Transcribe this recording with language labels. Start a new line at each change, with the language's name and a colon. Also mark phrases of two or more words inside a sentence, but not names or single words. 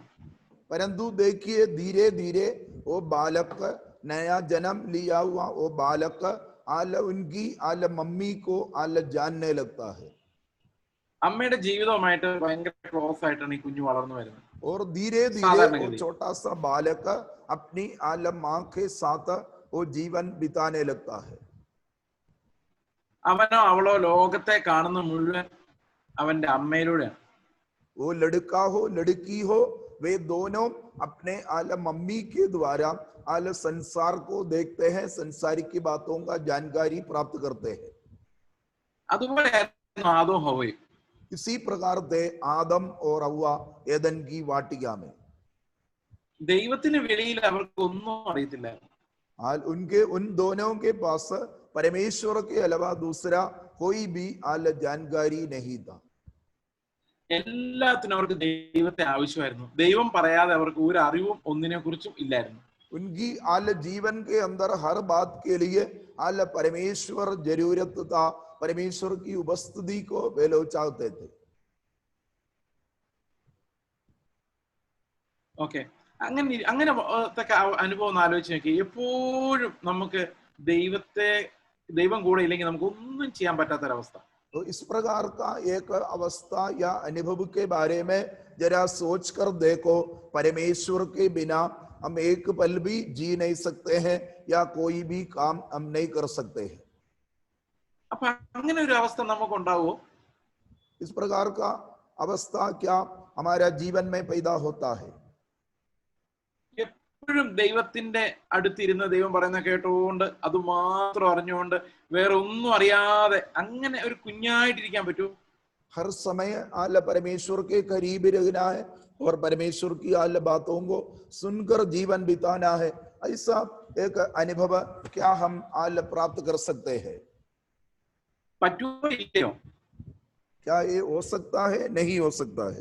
Hindi: परंतु देखिए धीरे धीरे वो बालक, नया जन्म लिया हुआ वो बालक उनकी मम्मी को जानने लगता है.
Malayalam: അമ്മയുടെ ജീവിതവുമായിട്ട് ഭയങ്കര ക്ലോസ് ആയിട്ടാണ് ഈ കുഞ്ഞു വളർന്നു വരുന്നത്.
Hindi: और धीरे धीरे वो छोटा सा बालक अपनी माँ के साथ वो जीवन बिताने लगता है.
Malayalam: അവനോ അവളോ ലോകത്തെ കാണുന്ന മുഴുവൻ അവന്റെ അമ്മയിലൂടെയാണ്.
Hindi: वो लड़का हो लड़की हो, वे दोनों अपने मम्मी के द्वारा संसार को देखते हैं, संसार की बातों का जानकारी प्राप्त करते हैं.
Malayalam: അതുപോലെയായിരുന്നു ആദവും ഹവ്വയും.
Hindi: इसी प्रकार थे आदम और हव्वा एदन की वाटिका में.
Malayalam: ദൈവത്തിന് വെളിയിൽ അവർക്ക് ഒന്നും അറിയത്തില്ലായിരുന്നു.
Hindi: उनके उन दोनों के पास परमेश्वर के अलावा दूसरा कोई भी जानकारी नहीं था.
Malayalam: എല്ലാത്തിനും അവർക്ക് ദൈവത്തെ ആവശ്യമായിരുന്നു. ദൈവം പറയാതെ അവർക്ക് ഒരു അറിവും ഒന്നിനെ കുറിച്ചും ഇല്ലായിരുന്നു.
Hindi: उनकी जीवन के अंदर हर बात के लिए परमेश्वर जरूरत था. परमेश्वर की उपस्थिति को वे लोग चाहते थे.
Malayalam: ഓക്കെ, അങ്ങനത്തെ അനുഭവം ഒന്ന് ആലോചിച്ച് നോക്കി. എപ്പോഴും നമുക്ക് ദൈവം കൂടെ ഇല്ലെങ്കിൽ നമുക്ക് ഒന്നും ചെയ്യാൻ പറ്റാത്തൊരവസ്ഥ.
Hindi: तो इस प्रकार का एक अवस्था या अनुभव के बारे में जरा सोच कर देखो. परमेश्वर के बिना हम एक पल भी जी नहीं सकते हैं या कोई भी काम हम नहीं कर सकते हैं.
Malayalam: അപ്പൊ അങ്ങനെ ഒരു അവസ്ഥ നമുക്ക് ഉണ്ടാവുമോ?
Hindi: इस प्रकार का अवस्था क्या हमारा जीवन में पैदा होता है?
Malayalam: എപ്പോഴും ദൈവത്തിന്റെ അടുത്തിരുന്ന് ദൈവം പറയുന്ന കേട്ടുകൊണ്ട് അത് മാത്രം അറിഞ്ഞുകൊണ്ട് വേറെ ഒന്നും അറിയാതെ അങ്ങനെ ഒരു കുഞ്ഞായിട്ടിരിക്കാൻ പറ്റുമോ?
Hindi: हर समय परमेश्वर के करीब रहना है और परमेश्वर की बातों को सुनकर जीवन बिताना है. ऐसा एक अनुभव क्या हम प्राप्त कर सकते हैं?
Malayalam: പറ്റുമോ ഇല്ലയോ?
Hindi: क्या ये हो सकता है? नहीं हो सकता है.